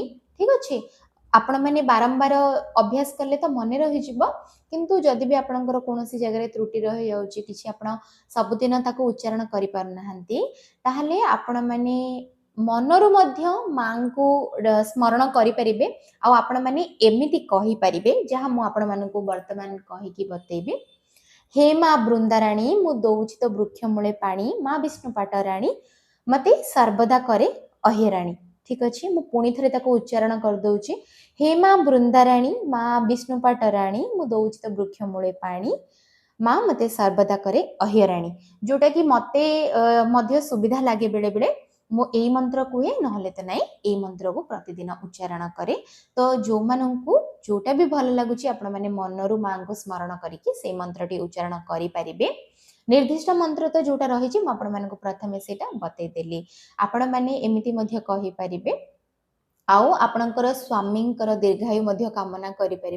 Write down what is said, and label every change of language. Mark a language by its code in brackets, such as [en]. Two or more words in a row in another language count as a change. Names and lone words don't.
[or] ଠିକ ଅଛି ଆପଣ ମାନେ ବାରମ୍ବାର ଅଭ୍ୟାସ କଲେ ତ ମନ ରହି ଯିବ କିନ୍ତୁ ଯଦି ଭି ଆପଣଙ୍କର କୌଣସି ଜାଗା ରେ ତ୍ରୁଟି ରହି ଯାଉଛି କିଛି ଆପଣ ସବୁଦିନ ତାକୁ ଉଚ୍ଚାରଣ କରି ପାର ନାହାନ୍ତି ତାହେଲେ ଆପଣ ମାନେ ମନରୁ ମଧ୍ୟ ମାଁ କୁ ସ୍ମରଣ କରି ପାରିବେ। ଆ ଆପଣ ମାନେ ଏମିତି କହି ପାରିବେ ଯାହା ମୁଁ ଆପଣ ମାନଙ୍କୁ ବର୍ତ୍ତମାନ କହି କି ବତେଇବି ହେ ମାଁ ବୃନ୍ଦାରାଣୀ ମୁଁ ଦଉଛି ତୋ ବୃକ୍ଷ ମୂଳେ ପାଣି ମାଁ ବିଷ୍ଣୁ ପାଟରାଣୀ ମତେ ସର୍ବଦା କରେ ଅହେରାଣୀ। ଠିକ ଅଛି ମୁଁ ପୁଣି ଥରେ ତାକୁ ଉଚ୍ଚାରଣ କରି ଦଉଛି ହେ ମାଁ ବୃନ୍ଦାରାଣୀ ମାଁ ବିଷ୍ଣୁ ପାଟରାଣୀ ମୁଁ ଦଉଛି ତୋ ବୃକ୍ଷ ମୂଳେ ପାଣି ମାଁ ମତେ ସର୍ବଦା କରେ ଅହେରାଣୀ। ଯେଉଁଟା କି ମତେ ମଧ୍ୟ ସୁବିଧା ଲାଗେ ବେଳେ ବେଳେ ମୁଁ ଏଇ ମନ୍ତ୍ର କୁହେ ନହେଲେ ତ ନାହିଁ ଏଇ ମନ୍ତ୍ର କୁ ପ୍ରତିଦିନ ଉଚ୍ଚାରଣ କରେ। ତ ଯୋ ମାନଙ୍କୁ ଯେଉଁଟା ଭି ଭଲ ଲାଗୁଛି ଆପଣ ମାନେ ମନରୁ ମାଁ କୁ ସ୍ମରଣ କରିକି ସେ ମନ୍ତ୍ରଟି ଉଚ୍ଚାରଣ କରି ପାରିବେ। ନିର୍ଦ୍ଦିଷ୍ଟ ମନ୍ତ୍ର ତ ଯେଉଁଟା ରହି ଆପଣ ମାନଙ୍କ ପ୍ରଥମେ ସେଟା ବତେଇ ଦେଲି ଆପଣ ମାନେ ଏମିତି ମଧ୍ୟ କହି ପାରିବେ। ଆଉ ଆପଣଙ୍କର ସ୍ୱାମୀଙ୍କର ଦୀର୍ଘାୟୁ ମଧ୍ୟ କାମନା କରି ପାରିବେ।